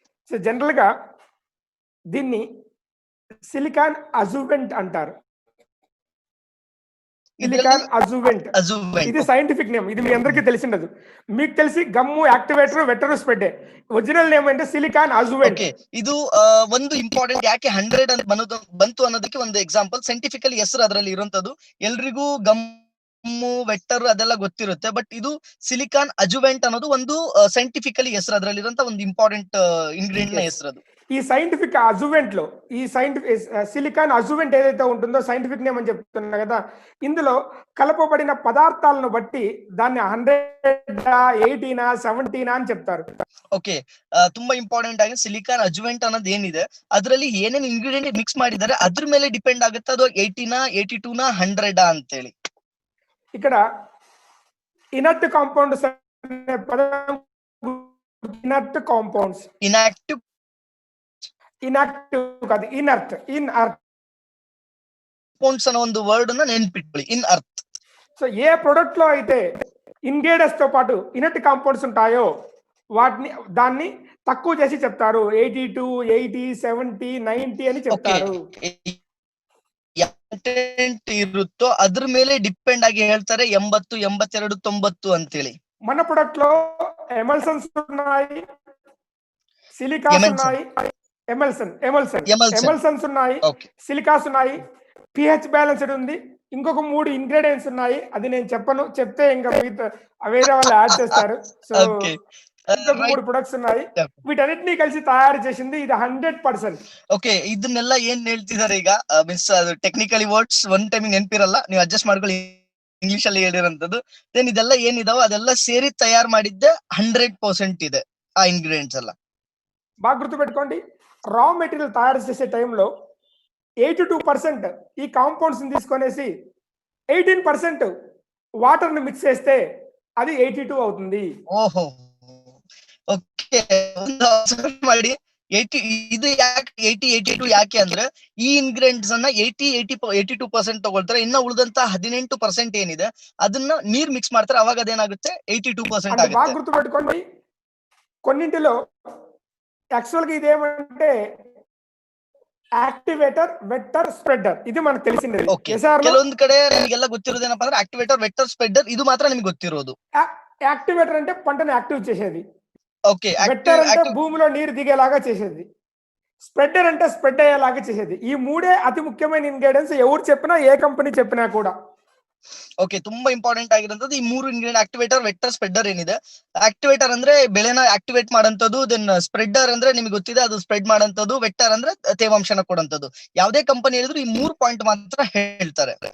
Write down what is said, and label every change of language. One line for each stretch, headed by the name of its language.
Telugu: So జనరల్‌గా దీన్ని silicon అజువెంట్ అంటారు.
Kannada: ఇದ್ರಲ್ಲಿ
Telugu: సిలికాన్ అజువెంట్.
Kannada: ಅಜುವೆಂಟ್.
Telugu: ఇది సైంటిఫిక్ నేమ్. ఇది మీ అందరికీ తెలిసిండదు. మీకు తెలిసి గమ్ము, యాక్టివేటర్, వెట్టరు, స్ప్రెడ్డే. ఒరిజినల్ నేమ్ అంటే సిలికాన్ అజువెంట్.
English: Okay.
Kannada: ಇದು ಒಂದು ಇಂಪಾರ್ಟೆಂಟ್ ಯಾಕೆ 100 ಅಂತ ಬಂತು ಅನ್ನೋದಕ್ಕೆ ಒಂದು ಎಕ್ಸಾಂಪಲ್. ಸೈಂಟಿಫಿಕಲಿ ಹೆಸರು ಅದರಲ್ಲಿ ಇರುವಂತದ್ದು. ಎಲ್ರಿಗೂ ಗಮ್ಮು, ವೆಟ್ಟರ್ ಅದೆಲ್ಲ ಗೊತ್ತಿರುತ್ತೆ. ಬಟ್ ಇದು ಸಿಲಿಕಾನ್ ಅಜುವೆಂಟ್ ಅನ್ನೋದು ಒಂದು ಸೈಂಟಿಫಿಕಲಿ ಹೆಸರು, ಅದರಲ್ಲಿ ಇರುವಂತ ಒಂದು ಇಂಪಾರ್ಟೆಂಟ್ ಇಂಗ್ರೀಡಿಯಂಟ್ ನ
English: Yes.
Kannada: ಹೆಸರು ಅದು.
Telugu: ఈ సైంటిఫిక్ అజువెంట్ లో ఈ సిలికాన్ అజువెంట్ ఏదైతే ఉంటుందో సైంటిఫిక్ నేమ్ అని చెప్తున్నా కదా, ఇందులో కలపబడిన పదార్థాలను బట్టి దాన్ని 100 80 70 అని చెప్తారు.
English: Okay.
Kannada: ತುಂಬಾ ಇಂಪಾರ್ಟೆಂಟ್ ಆಗಿ ಸಿಲಿಕಾನ್ ಅಜುವೆಂಟ್ ಅನ್ನೋದು ಏನಿದೆ, ಅದರಲ್ಲಿ ಏನೇನ್ ಇಂಗ್ರೀಡಿಯಂಟ್ ಮಿಕ್ಸ್ ಮಾಡಿದ್ದಾರೆ ಅದ್ರ ಮೇಲೆ ಡಿಪೆಂಡ್ ಆಗುತ್ತೆ ಅದು 80 82 100 ಅಂತೇಳಿ.
Telugu: ఇక్కడ ఇనర్ట్ కాంపౌండ్స్ అనే పదం, ఇనర్ట్ కాంపౌండ్స్,
English: inactive
Telugu: ఇన్యాక్టివ్ కాదు, ఇనర్ట్.
Kannada: ಕಾಂಪೌಂಡ್ಸ್ ಅನ್ನೋ ಒಂದು ವರ್ಡ್ ಅನ್ನ ನೆನ್ಪಿಟ್ಕೊಳ್ಳಿ. ಇನ್ ಅರ್ತ್.
Telugu: సో ఏ ప్రొడక్ట్ లో అయితే ఇంగ్రీడియంట్స్ తో పాటు ఇనర్ట్ కాంపౌండ్స్ ఉంటాయో దాన్ని తక్కువ చేసి చెప్తారు. 82 80 70 90 అని
English: Okay.
Telugu: చెప్తారు.
Kannada: ಕಂಟೆಂಟ್ ಇರುತ್ತೋ ಅದ್ರ ಮೇಲೆ ಡಿಪೆಂಡ್ ಆಗಿ ಹೇಳ್ತಾರೆ 80 82 90 ಅಂತೇಳಿ.
Telugu: మన ప్రొడక్ట్ లో ఎమల్సన్స్ ఉన్నాయి, సిలికాస్ ఎమెల్సన్. ఉన్నాయి, ఎమల్సన్స్ ఎమల్సన్. ఉన్నాయి,
English: Okay.
Telugu: సిలికాస్ ఉన్నాయి, పిహెచ్ బ్యాలెన్స్డ్ ఉంది, ఇంకొక 3 ఇంగ్రీడియంట్స్ ఉన్నాయి. అది నేను చెప్పను, చెప్తే ఇంకా వేరే వాళ్ళు యాడ్ చేస్తారు. So
English: Okay.
Telugu: ఇంకొక 3 ప్రొడక్ట్స్ ఉన్నాయి. వీటన్నిటిని కలిసి తయారు చేసింది ఇది 100%.
English: Okay.
Kannada: ಇದನ್ನೆಲ್ಲ ಏನ್ ಹೇಳ್ತಿದ್ದಾರೆ ಈಗ, ಮೀನ್ಸ್ ಅದು ಟೆಕ್ನಿಕಲಿ ವರ್ಡ್ಸ್ ಒನ್ ಟೈಮ್ ನೆನಪಿರಲ್ಲ, ನೀವು ಅಡ್ಜಸ್ಟ್ ಮಾಡ್ಕೊಳ್ಳಿ. ಇಂಗ್ಲಿಷ್ ಅಲ್ಲಿ ಹೇಳಿರೋಂಥದ್ದು. ದೆನ್ ಇದೆಲ್ಲ ಏನಿದಾವೋ ಅದೆಲ್ಲ ಸೇರಿ ತಯಾರು ಮಾಡಿದ್ದೆ 100% ಇದೆ ಆ ಇಂಗ್ರೀಡಿಯೆಂಟ್ಸ್ ಎಲ್ಲ.
Telugu: బాగా గుర్తుపెట్టుకోండి, రా మెటీరియల్ తయారు చేసే టైంలో 82% ఈ కాంపౌండ్స్ తీసుకొనేసి 18% వాటర్ ని మిక్స్ చేస్తే అది 82 అవుతుంది. ಓಹೋ. ಓಕೆ.
Kannada: ಒಂದು observe ಮಾಡಿ. 80 ಇದು ಯಾಕೆ 80 82 ಯಾಕೆ ಅಂದ್ರೆ ಈ ಇಂಗ್ರೀಡಿಯೆಂಟ್ಸ್ ಅನ್ನ 82% ತಗೊಳ್ತಾರೆ. ಇನ್ನ ಉಳಿದಂತ 18% ಏನಿದೆ ಅದನ್ನ ನೀರ್ ಮಿಕ್ಸ್ ಮಾಡ್ತಾರೆ. ಅವಾಗ ಅದೇನಾಗುತ್ತೆ 82%
Telugu: అంటే బాగా
Kannada: ಆಗುತ್ತೆ.
Telugu: గుర్తుపెట్టుకోండి, కొన్నింటిలో యాక్చువల్ గా ఇదేమంటే యాక్టివేటర్, వెక్టర్, స్ప్రెడర్. ఇది మనకు తెలిసింది.
English: Okay.
Kannada: ಕೆಲವೊಂದ್ ಕಡೆ ನಿಮಗೆಲ್ಲ ಗೊತ್ತಿರೋದೇನಪ್ಪ ಅಂದ್ರೆ ಆಕ್ಟಿವೇಟರ್, ವೆಕ್ಟರ್, ಸ್ಪ್ರೆಡರ್, ಇದು ಮಾತ್ರ ನಿಮ್ಗೆ ಗೊತ್ತಿರೋದು.
Telugu: యాక్టివేటర్ అంటే పంటని యాక్టివ్ చేసేది,
English: Okay.
Telugu: వెక్టర్ అంటే భూమిలో నీరు దిగేలాగా చేసేది, స్ప్రెడర్ అంటే స్ప్రెడ్ అయ్యేలాగా చేసేది. ఈ 3 అతి ముఖ్యమైన ఇంగ్రీడియంట్స్. ఎవరు చెప్పినా, ఏ కంపెనీ చెప్పినా కూడా.
English: Okay.
Kannada: ತುಂಬಾ ಇಂಪಾರ್ಟೆಂಟ್ ಆಗಿರೋಂಥದ್ದು ಈ 3 ಇಂಗ್ರೀಡಿಯಂಟ್ ಆಕ್ಟಿವೇಟರ್, ವೆಕ್ಟರ್, ಸ್ಪ್ರೆಡರ್ ಏನಿದೆ. ಆಕ್ಟಿವೇಟರ್ ಅಂದ್ರೆ ಬೆಳೆನ ಆಕ್ಟಿವೇಟ್ ಮಾಡೋಂಥದ್ದು. ದೆನ್ ಸ್ಪ್ರೆಡರ್ ಅಂದ್ರೆ ನಿಮ್ಗೆ ಗೊತ್ತಿದೆ ಅದು ಸ್ಪ್ರೆಡ್ ಮಾಡೋಂಥದ್ದು. ವೆಕ್ಟರ್ ಅಂದ್ರೆ ತೇವಾಂಶನ ಕೊಡೋಂಥದ್ದು. ಯಾವುದೇ ಕಂಪನಿ ಹೇಳಿದ್ರು ಈ 3 ಪಾಯಿಂಟ್ ಮಾತ್ರ ಹೇಳ್ತಾರೆ.